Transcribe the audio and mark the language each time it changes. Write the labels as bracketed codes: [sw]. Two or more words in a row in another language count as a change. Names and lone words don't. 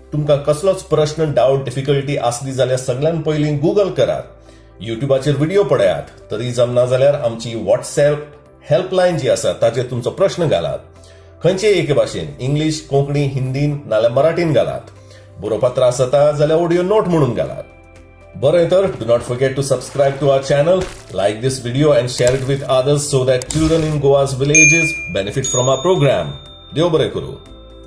[kok] तुमकां कसलोच प्रश्न डाऊट डिफिकल्टी आसली जाल्यार सगळ्यान पयलीं गुगल करात, युट्यूबाचेर व्हिडिओ पळयात, तरी जमना जाल्यार आमची व्हॉट्सॲप हेल्पलायन जी आसा ताचेर तुमचो प्रश्न घालात. खंयचेय एके भाशेन इंग्लीश, कोंकणी, हिंदीन नाल्यार मराठीन घालात. बरोवपाक त्रास जाता जाल्यार ऑडियो नोट म्हणून घालात. बरें तर [en] do not forget to subscribe to our channel, like this video and share it with others so that children in Goa's villages benefit from our program. [kok] देव बरें करूं.